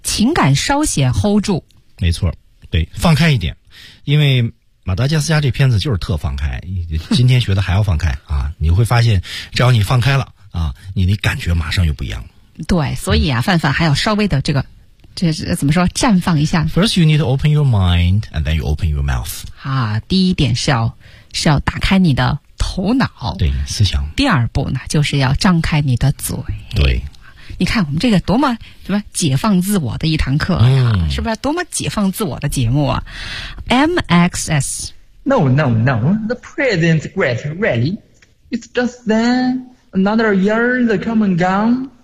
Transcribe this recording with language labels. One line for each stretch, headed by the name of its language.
Chinese: 情感稍显 hold 住。没错，对，放开一点，因为。马达加斯加这片子就是特放开，今天学的还要放开啊！你会发现，只要你放开了啊，你的感觉马上又不一样了。对，所以啊，范范还要稍微的这个，这是怎么说，绽放一下。
English: First, you need to open your mind, and then you open your mouth.
Chinese: 啊，第一点是要打开你的头脑，对思想。第二步呢，就是要张开你的嘴。对。你看我们这个多么什么解放自我的一堂课呀、嗯、是不是多么解放自我的节目啊 ?MXS.
English: No, no, no. The present's great, really. It's just then, another year's come and gone.